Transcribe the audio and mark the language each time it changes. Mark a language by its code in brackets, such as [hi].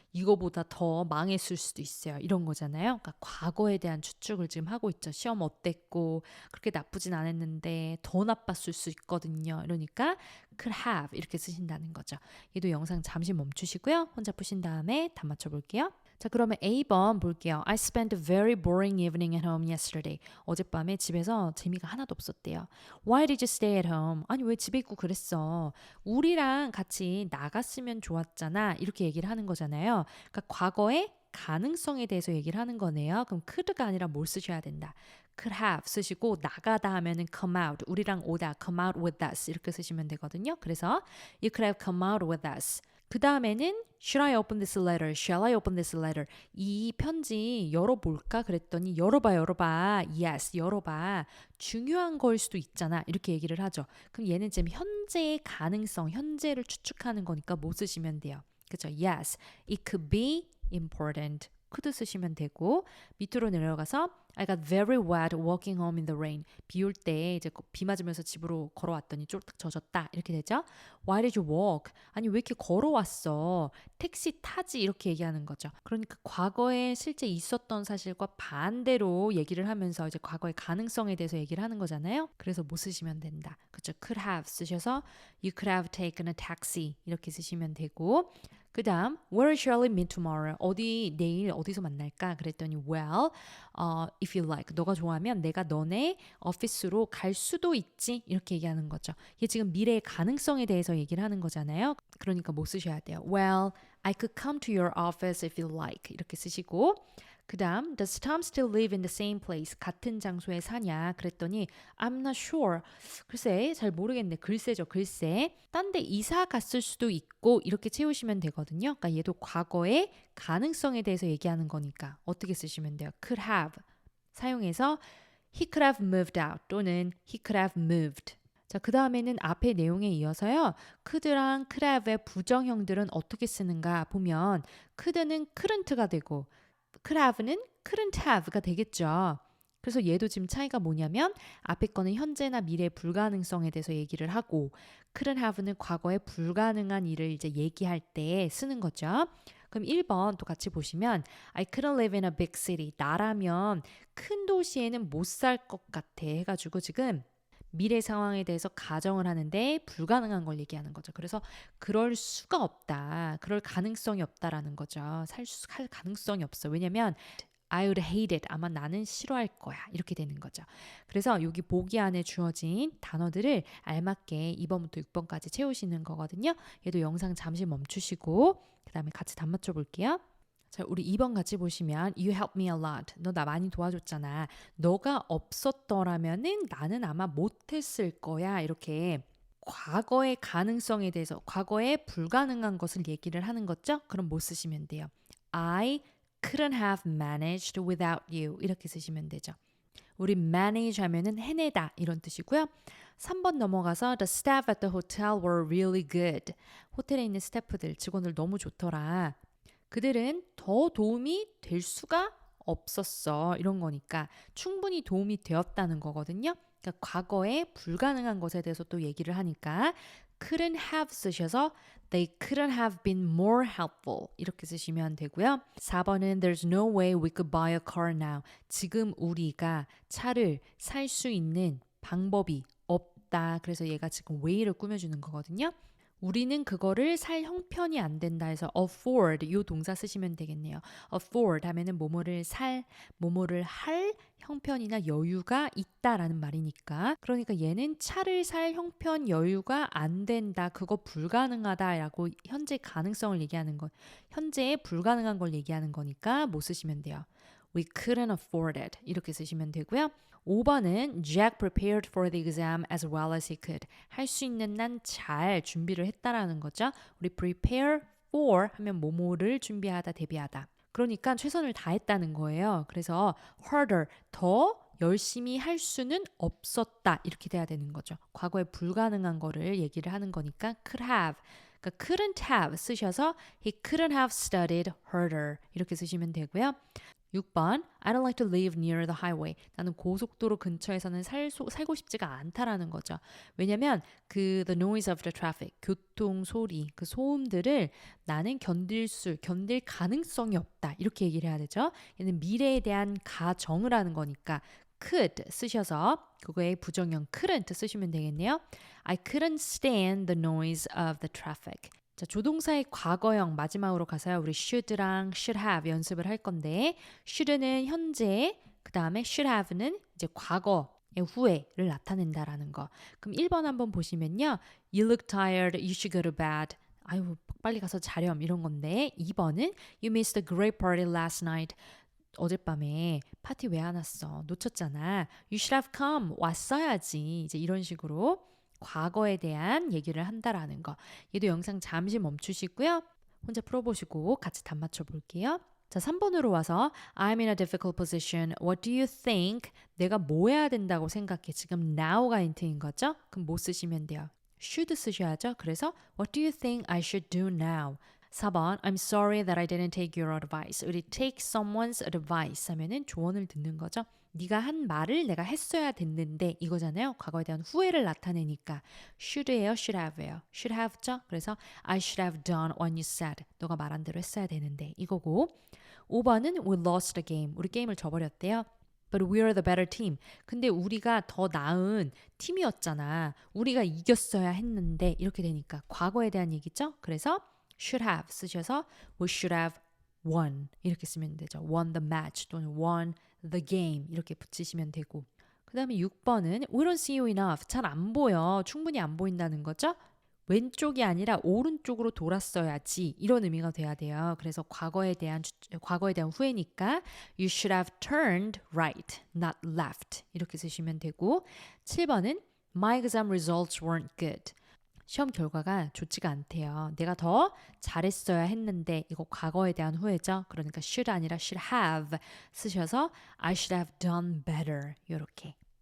[ko] 이거보다 더 망했을 수도 있어요. 이런 거잖아요. 그러니까 과거에 대한 추측을 지금 하고 있죠. 시험 어땠고 그렇게 나쁘진 않았는데 더 나빴을 수 있거든요. 이러니까 could have 이렇게 쓰신다는 거죠. 얘도 영상 잠시 멈추시고요. 혼자 푸신 다음에 다 맞춰볼게요. 자, 그러면 A번 볼게요. [en] I spent a very boring evening at home yesterday. [ko] 어젯밤에 집에서 재미가 하나도 없었대요. [en] Why did you stay at home? [ko] 아니 왜 집에 있고 그랬어? 우리랑 같이 나갔으면 좋았잖아. 이렇게 얘기를 하는 거잖아요. 그러니까 과거의 가능성에 대해서 얘기를 하는 거네요. 그럼 could가 아니라 뭘 쓰셔야 된다. [en] could have 쓰시고 나가다 하면은 come out. [ko] 우리랑 오다 [en] come out with us [ko] 이렇게 쓰시면 되거든요. [en] 그래서 you could have come out with us. [ko] 그 다음에는 [en] Should I open this letter? Shall I open this letter? [ko] 이 편지 열어볼까? 그랬더니 열어봐. Yes, 열어봐. 중요한 거일 수도 있잖아. 이렇게 얘기를 하죠. 그럼 얘는 지금 현재의 가능성, 현재를 추측하는 거니까 뭐 쓰시면 돼요? 그죠? [en] Yes, it could be important. could [ko] 쓰시면 되고 밑으로 내려가서 [en] I got very wet walking home in the rain. [ko] 비 올 때 이제 비 맞으면서 집으로 걸어왔더니 쫄딱 젖었다. 이렇게 되죠. [en] Why did you walk? [ko] 아니 왜 이렇게 걸어왔어? 택시 타지 이렇게 얘기하는 거죠. 그러니까 과거에 실제 있었던 사실과 반대로 얘기를 하면서 이제 과거의 가능성에 대해서 얘기를 하는 거잖아요. 그래서 뭐 쓰시면 된다. [en] 그렇죠. could have 쓰셔서 you could have taken a taxi [ko] 이렇게 쓰시면 되고 [en] 그 다음, where shall we meet tomorrow? [ko] 내일 어디서 만날까? 그랬더니, [en] well, if you like. [ko] 너가 좋아하면 내가 너네 오피스로 갈 수도 있지. 이렇게 얘기하는 거죠. 이게 지금 미래의 가능성에 대해서 얘기를 하는 거잖아요. 그러니까 뭐 쓰셔야 돼요? [en] Well, I could come to your office if you like. [ko] 이렇게 쓰시고, 그 다음, [en] does Tom still live in the same place? [ko] 같은 장소에 사냐? 그랬더니, [en] I'm not sure. [ko] 글쎄, 잘 모르겠네. 글쎄죠, 글쎄. 딴 데 이사 갔을 수도 있고, 이렇게 채우시면 되거든요. 그러니까 얘도 과거의 가능성에 대해서 얘기하는 거니까 어떻게 쓰시면 돼요? [en] could have. [ko] 사용해서 [en] he could have moved out 또는 he could have moved. [ko] 자, 그 다음에는 앞의 내용에 이어서요. could랑 could have의 부정형들은 어떻게 쓰는가 보면 could는 couldn't가 되고 could have는 couldn't have가 되겠죠. 그래서 얘도 지금 차이가 뭐냐면 앞에 거는 현재나 미래 불가능성에 대해서 얘기를 하고 couldn't have는 과거에 불가능한 일을 이제 얘기할 때 쓰는 거죠. 그럼 1번 또 같이 보시면 [en] I couldn't live in a big city. [ko] 나라면 큰 도시에는 못 살 것 같아 해가지고 지금 미래 상황에 대해서 가정을 하는데 불가능한 걸 얘기하는 거죠. 그래서 그럴 수가 없다. 그럴 가능성이 없다라는 거죠. 살 가능성이 없어. 왜냐면 [en] I would hate it. [ko] 아마 나는 싫어할 거야. 이렇게 되는 거죠. 그래서 여기 보기 안에 주어진 단어들을 알맞게 2번부터 6번까지 채우시는 거거든요. 얘도 영상 잠시 멈추시고 그 다음에 같이 답맞춰 볼게요. 자, 우리 2번 같이 보시면 [en] You helped me a lot. [ko] 너 나 많이 도와줬잖아. 너가 없었더라면은 나는 아마 못했을 거야. 이렇게 과거의 가능성에 대해서 과거에 불가능한 것을 얘기를 하는 거죠. 그럼 뭐 쓰시면 돼요? [en] I couldn't have managed without you. [ko] 이렇게 쓰시면 되죠. 우리 manage 하면은 해내다 이런 뜻이고요. 3번 넘어가서 [en] The staff at the hotel were really good. [ko] 호텔에 있는 스태프들, 직원들 너무 좋더라. 그들은 더 도움이 될 수가 없었어. 이런 거니까 충분히 도움이 되었다는 거거든요. 그러니까 과거에 불가능한 것에 대해서 또 얘기를 하니까 couldn't have 쓰셔서 [en] they couldn't have been more helpful [ko] 이렇게 쓰시면 되고요. [en] 4번은 there's no way we could buy a car now. [ko] 지금 우리가 차를 살 수 있는 방법이 없다. 그래서 얘가 지금 way를 꾸며주는 거거든요. 우리는 그거를 살 형편이 안 된다 해서 afford 이 동사 쓰시면 되겠네요. afford 하면은 뭐뭐를 살, 뭐뭐를 할 형편이나 여유가 있다라는 말이니까. 그러니까 얘는 차를 살 형편 여유가 안 된다. 그거 불가능하다라고 현재 가능성을 얘기하는 건 현재에 불가능한 걸 얘기하는 거니까 뭐 쓰시면 돼요. [en] We couldn't afford it. [ko] 이렇게 쓰시면 되고요. [en] 5번은 Jack prepared for the exam as well as he could. [ko] 할 수 있는 난 잘 준비를 했다라는 거죠. 우리 prepare for 하면 뭐뭐를 준비하다, 대비하다. 그러니까 최선을 다했다는 거예요. 그래서 harder, 더 열심히 할 수는 없었다. 이렇게 돼야 되는 거죠. 과거에 불가능한 거를 얘기를 하는 거니까 could have. 그러니까 [en] couldn't have 쓰셔서 he couldn't have studied harder. [ko] 이렇게 쓰시면 되고요. [en] 6번 I don't like to live near the highway. [ko] 나는 고속도로 근처에서는 살고 싶지가 않다라는 거죠. 왜냐면 [en] the noise of the traffic, [ko] 교통 소리, 그 소음들을 나는 견딜 가능성이 없다. 이렇게 얘기를 해야 되죠. 얘는 미래에 대한 가정을 하는 거니까 could 쓰셔서 그거의 부정형 couldn't 쓰시면 되겠네요. [en] I couldn't stand the noise of the traffic. [ko] 자, 조동사의 과거형 마지막으로 가서요. 우리 should랑 should have 연습을 할 건데 should는 현재, 그 다음에 should have는 이제 과거의 후회를 나타낸다라는 거. [en] 그럼 1번 한번 보시면요. You look tired. You should go to bed. [ko] 아유, 빨리 가서 자렴 이런 건데 2번은 [en] You missed a great party last night. [ko] 어젯밤에 파티 왜 안 왔어? 놓쳤잖아. [en] You should have come. [ko] 왔어야지. 이제 이런 식으로 과거에 대한 얘기를 한다라는 거. 얘도 영상 잠시 멈추시고요. 혼자 풀어보시고 같이 답 맞춰 볼게요. 자, 3번으로 와서 [en] I'm in a difficult position. What do you think? [ko] 내가 뭐 해야 된다고 생각해? 지금 now가 인트인 거죠? 그럼 뭐 쓰시면 돼요? should 쓰셔야죠. 그래서 What do you think I should do now? 4번 I'm sorry that I didn't take your advice. 우리 take someone's advice 하면은 조언을 듣는 거죠. 네가 한 말을 내가 했어야 됐는데 이거잖아요. 과거에 대한 후회를 나타내니까 should예요, should have예요. [en] should have죠. 그래서 I should have done what you said. [ko] 너가 말한 대로 했어야 되는데 이거고 5번은 [en] we lost the game. [ko] 우리 게임을 져버렸대요. [en] But we are the better team. [ko] 근데 우리가 더 나은 팀이었잖아. 우리가 이겼어야 했는데 이렇게 되니까 과거에 대한 얘기죠. 그래서 [en] should have 쓰셔서 we should have won [ko] 이렇게 쓰면 되죠. [en] won the match 또는 won the game [ko] 이렇게 붙이시면 되고 그 다음에 6번은 [en] we don't see you enough. [ko] 잘 안 보여. 충분히 안 보인다는 거죠. 왼쪽이 아니라 오른쪽으로 돌았어야지 이런 의미가 돼야 돼요. 그래서 과거에 대한 후회니까 you should have turned right, not left 이렇게 쓰시면 되고 7번은 [en] my exam results weren't good. [ko] 시험 결과가 좋지가 않대요. 내가 더 잘했어야 했는데 이거 과거에 대한 후회죠. 그러니까 [en] should 아니라 should have 쓰셔서 I should have done better 이렇게